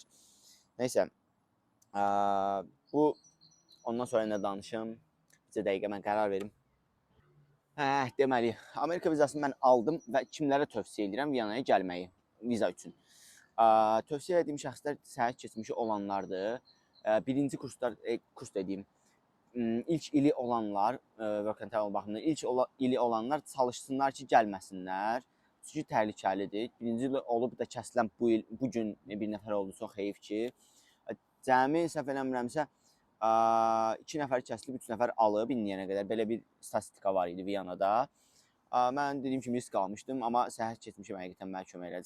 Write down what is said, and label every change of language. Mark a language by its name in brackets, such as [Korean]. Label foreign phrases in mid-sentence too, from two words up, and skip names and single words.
[Azerbaijani] Neysə, bu, ondan sonra nə danışım, bir dəqiqə mən qərar verim. Deməli, Amerika vizasını mən aldım və kimlərə tövsiyə edirəm Viyanaya gəlməyi viza üçün. Tövsiyə ediyim şəxslər səhət keçmişi olanlardır. Birinci kurslar, kurs dediyim, ilk ili olanlar, [English] work and travel [Azerbaijani] baxımından ilk ili olanlar çalışsınlar ki, gəlməsinlər. Çünki təhlükəlidir. Birinci il olub da kəsilən bu gün bir nəfər oldu, çox heyif ki. Cəmi səhv eləmirəmsə, 2 nəfər kəsilib, 3 nəfər alıb indiyənə qədər. Belə bir statistika var idi Viyanada. Mən dediyim kimi risk almışdım, amma səhət keçmişim həqiqətən mənə kömək elədi.